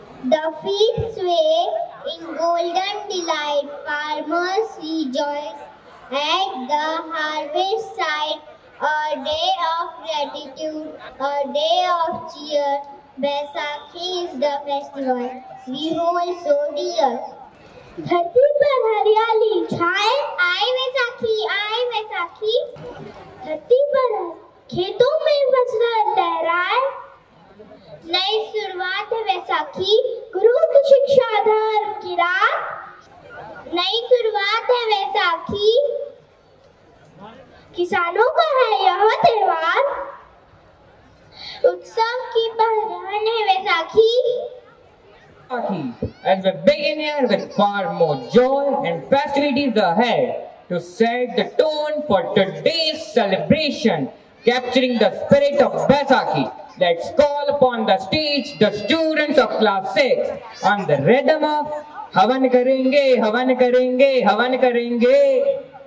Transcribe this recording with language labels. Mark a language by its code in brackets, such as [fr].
[en] The fields sway in golden delight, farmers rejoice at the harvest side, a day of gratitude, a day of cheer. Baisakhi is the festival we hold so dear. [hi] धरती पर हरियाली छाए, आए वैसाखी, आए वैसाखी। धरती पर खेतों में फसल लहराए, नई शुरुआत है वैसाखी, गुरु की शिक्षा धर्म की राह। नई शुरुआत है वैसाखी, किसानों का है यह त्योहार, उत्सव की पहचान है Vaisakhi. [en] As we begin here with far more joy and festivities ahead to set the tone for today's celebration, capturing the spirit of Baisakhi. Let's call upon the stage the students of class 6 on the rhythm of Havan Karenge, Havan Karenge, Havan Karenge.